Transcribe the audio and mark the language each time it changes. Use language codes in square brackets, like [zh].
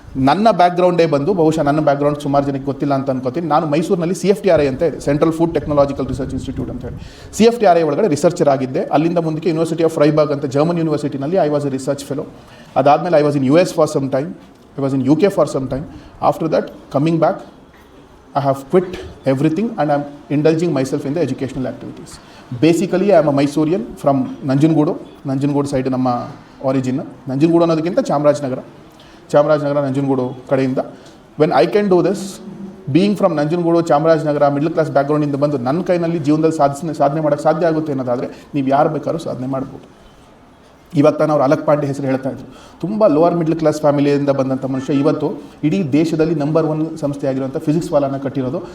[kn] ನನ್ನ ಬ್ಯಾಕ್ಗ್ರೌಂಡೇ ಬಂದು, ಬಹುಶಃ ನನ್ನ ಬ್ಯಾಕ್ಗ್ರೌಂಡ್ ಸುಮಾರು ಜನಕ್ಕೆ ಗೊತ್ತಿಲ್ಲ ಅಂತ ಅನ್ಕೋತೀನಿ, ನಾನು ಮೈಸೂರಿನಲ್ಲಿ CFTRI ಅಂತ ಇದೆ, central food technological research institute ಅಂತ ಹೇಳಿ. CFTRI ಒಳಗಡೆ ರಿಸರ್ಚರ್ ಆಗಿದ್ದೆ. ಅಲ್ಲಿಂದ ಮುಂದಕ್ಕೆ ಯೂನಿವರ್ಸಿಟಿ ಆಫ್ ಫ್ರೈಬರ್ಗ್ ಅಂತ German ಯೂನಿವರ್ಸಿಟಿನಲ್ಲಿ [en] I was a research fellow. [kn] ಅದಾದಮೇಲೆ [en] I was in US for some time, I was in UK for some time. After that coming back I have quit everything and I am indulging myself in the educational activities. Basically, I am a Mysorean from Nanjangoodu side [kn] ನಮ್ಮ origin. Nanjangud ಅನ್ನೋದಕ್ಕಿಂತ ಚಾಮರಾಜನಗರ, ನಂಜನಗೂಡು ಕಡೆಯಿಂದ. [en] when I can do this, being from [kn] Nanjangud, Chamarajanagar, middle class ಬ್ಯಾಕ್ಗ್ರೌಂಡಿಂದ ಬಂದು ನನ್ನ ಕೈನಲ್ಲಿ ಜೀವನದಲ್ಲಿ ಸಾಧನೆ ಮಾಡೋಕ್ಕೆ ಸಾಧ್ಯ ಆಗುತ್ತೆ ಅನ್ನೋದಾದರೆ ನೀವು ಯಾರು ಬೇಕಾದ್ರೂ ಸಾಧನೆ ಮಾಡ್ಬೋದು. ಇವತ್ತು ನಾನು ಅವ್ರು ಅಲಕ್ ಪಾಂಡೆ ಹೆಸರು ಹೇಳ್ತಾ ಇದ್ರು. ತುಂಬ ಲೋವರ್ ಮಿಡ್ಲ್ ಕ್ಲಾಸ್ ಫ್ಯಾಮಿಲಿಯಿಂದ ಬಂದಂಥ ಮನುಷ್ಯ ಇವತ್ತು ಇಡೀ ದೇಶದಲ್ಲಿ ನಂಬರ್ 1 ಸಂಸ್ಥೆ ಆಗಿರುವಂಥ ಫಿಸಿಕ್ಸ್ ವಾಲಾನ ಕಟ್ಟಿರೋದು.